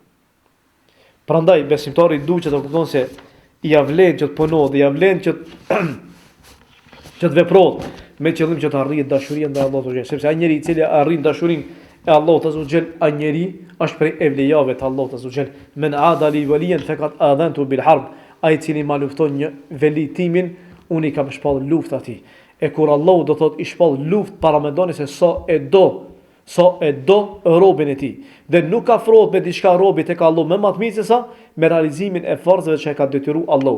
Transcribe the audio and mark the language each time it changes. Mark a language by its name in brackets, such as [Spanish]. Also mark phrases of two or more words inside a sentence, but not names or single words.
[Albanian] Prandaj besimtari duhet të kupton se i vlen që të punohet, i vlen që të veprohet me qëllim që të arrijë dashuria ndaj Allahut, sepse ai njeriu i cili arrin dashurinë e Allahut [Arabic] عز وجل, [Albanian] ai njeriu është prej evlijave të Allahut [Arabic] عز وجل. من عادى لي وليا فقد آذنته بالحرب. [Albanian] Ai i cili ma lufton një veli timin, unë i kam shpall luftë atij. E kur Allahu do thot i shpall luftë para mendoni se sa e do robën e tij. Dhe nuk afrohet me diçka robi tek Allahu më më të mirë se sa me realizimin e farzave që ka detyruar Allahu.